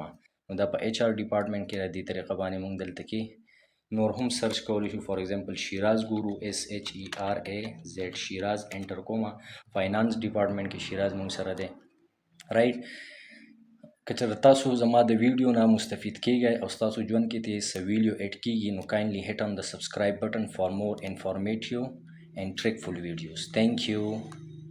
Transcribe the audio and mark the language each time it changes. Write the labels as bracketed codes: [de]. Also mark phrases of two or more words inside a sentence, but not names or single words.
[ps] نو دا په [en] HR department [ps] کې د دې طریقه باندې موږ دلته کې نور هم سرچ کولی شو. [en] for example [ps] شیراز ګورو، SHERAZ شیراز، انټر کومه. [en] finance department [ps] کې شیراز موږ سره دی رایټ. که چېرته تاسو زما د ویډیو نه مستفید کیږئ او ستاسو ژوند کې ترې څه [en] video add [ps] کیږي، نو [en] kindly hit on the subscribe button for more informative and trickful videos. Thank you.